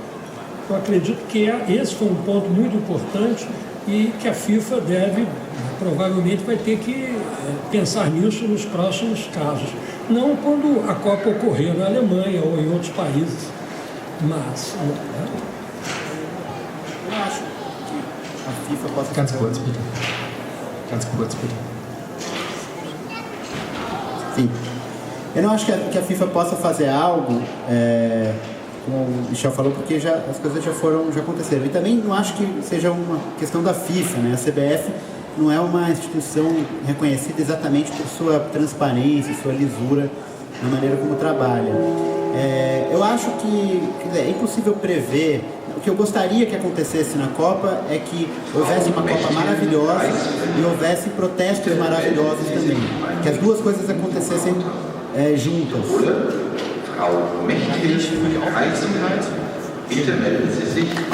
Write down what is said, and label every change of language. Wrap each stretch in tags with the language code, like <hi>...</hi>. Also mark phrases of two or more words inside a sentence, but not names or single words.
<pt>Eu acredito que esse foi um ponto muito importante e que a FIFA provavelmente vai ter que pensar nisso nos próximos casos. Não quando a Copa ocorrer na Alemanha ou em outros países. Mas, eu acho que a FIFA possa...</pt> <de>Ganz kurz, bitte. Ganz kurz, bitte.</de> <pt>Sim. Eu não acho que a FIFA possa fazer algo, como o Michel falou, porque as coisas já aconteceram. E também não acho que seja uma questão da FIFA, né? A CBF não é uma instituição reconhecida exatamente por sua transparência, sua lisura na maneira como trabalha. Eu acho que é impossível prever. O que eu gostaria que acontecesse na Copa é que houvesse uma Copa maravilhosa e houvesse protestos maravilhosos também. Que as duas coisas acontecessem juntas.</pt> <de>Frau Mechthild für die Aufmerksamkeit. Bitte melden Sie sich.</de>